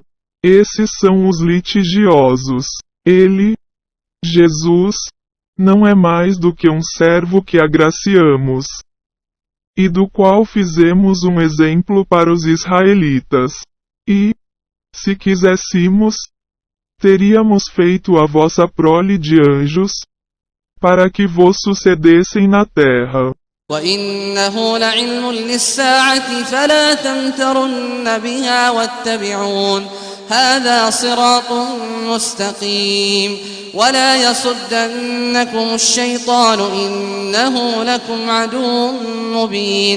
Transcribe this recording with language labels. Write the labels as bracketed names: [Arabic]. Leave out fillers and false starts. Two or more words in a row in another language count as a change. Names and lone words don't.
[Portuguese] Esses são os litigiosos. Ele, Jesus, não é mais do que um servo que agraciamos, e do qual fizemos um exemplo para os israelitas. E, se quiséssemos, teríamos feito a vossa prole de anjos, para que vos sucedessem na terra. [Arabic] وإنه لعلم للساعة فلا تمترن بها واتبعون هذا صراط مستقيم ولا يصدنكم الشيطان إنه لكم عدو مبين.